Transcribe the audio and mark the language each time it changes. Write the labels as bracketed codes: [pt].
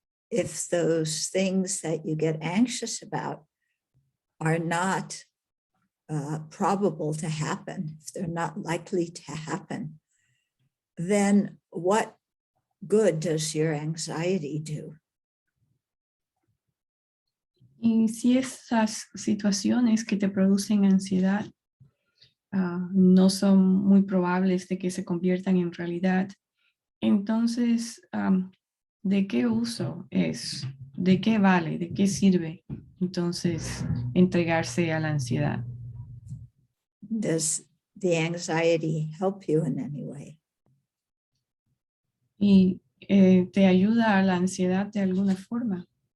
[en] if those things that you get anxious about are not probable to happen, if they're not likely to happen, then what good does your anxiety do? [es] Y si esas situaciones que te producen ansiedad no son muy probables de que se conviertan en realidad, entonces, ¿de qué uso es? ¿De qué vale? ¿De qué sirve? Entonces, entregarse a la ansiedad. [en] Does the anxiety help you in any way? [es] Y te ayuda a la ansiedad de alguna forma.